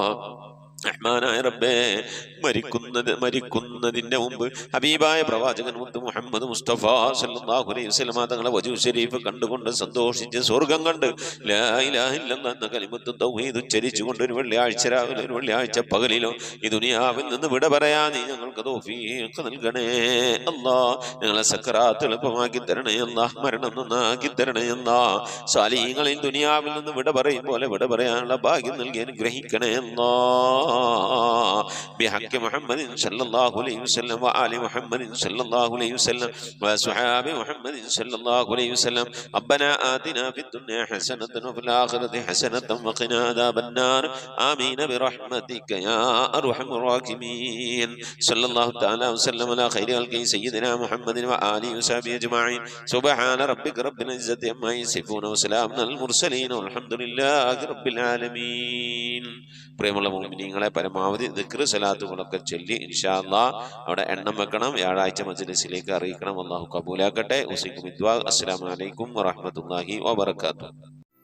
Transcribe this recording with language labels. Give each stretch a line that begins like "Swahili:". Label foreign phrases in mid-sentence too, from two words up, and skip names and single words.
Malayalam: റഹ്മാനായ റബ്ബേ മരിക്കുന്നതിന്റെ മുമ്പ് ഹബീബായ പ്രവാചകൻ മുത്ത് മുഹമ്മദ് മുസ്തഫ
Arabic: صلى الله عليه وسلم
Malayalam: തങ്ങളെ വജൂ ശരീഫ് കണ്ടുകൊണ്ട് സന്തോഷിച്ച് സ്വർഗം കണ്ട്
Arabic: لا إله إلا الله
Malayalam: എന്ന
Arabic: كلمة التوحيد
Malayalam: ഉച്ചരിച്ചുകൊണ്ട് ഒരു വെള്ളിയാഴ്ച രാവിലെ, ഒരു വെള്ളിയാഴ്ച പകലിലോ ഈ ദുനിയാവിൽ നിന്ന് വിട പറയാൻ നീ ഞങ്ങൾക്ക് തൗഫീഖ് നൽകണേ അല്ലാ. ഞങ്ങളെ സക്കറാത്ത് എളുപ്പമാക്കി തരണേ അല്ലാ. മരണം നന്നാക്കി തരണേ അല്ലാ. സാലിഹീങ്ങളിൽ ദുനിയാവിൽ നിന്ന് വിട പറയും പോലെ വിട പറയാനുള്ള ഭാഗ്യം നൽകി അനുഗ്രഹിക്കണേ അല്ലാ.
Arabic: بحق محمد صلى الله عليه وسلم وآل محمد صلى الله عليه وسلم وصحاب محمد صلى الله عليه وسلم. ربنا آتنا في الدنيا حسنة وفي الآخرة حسنة وقنا عذاب النار. آمين برحمتك يا أرحم الراحمين. صلى الله تعالى وسلم على خير خلقه سيدنا محمد وآله وصحبه أجمعين. سبحان ربك رب العزة عما يصفون وسلام على المرسلين والحمد لله رب العالمين.
Malayalam: പ്രിയമുള്ള മുഅ്മിനീങ്ങളെ, പരമാവധി ദിക്ർ സലാത്തുകളൊക്കെ ചൊല്ലി
Arabic: إن شاء الله
Malayalam: അവിടെ എണ്ണം വെക്കണം. വ്യാഴാഴ്ച മജ്ലിസിലേക്ക് അറിയിക്കണം. അല്ലാഹു കബൂലാക്കട്ടെ. ഉസിക്കും ദുആ.
Arabic: السلام عليكم ورحمة الله وبركاته.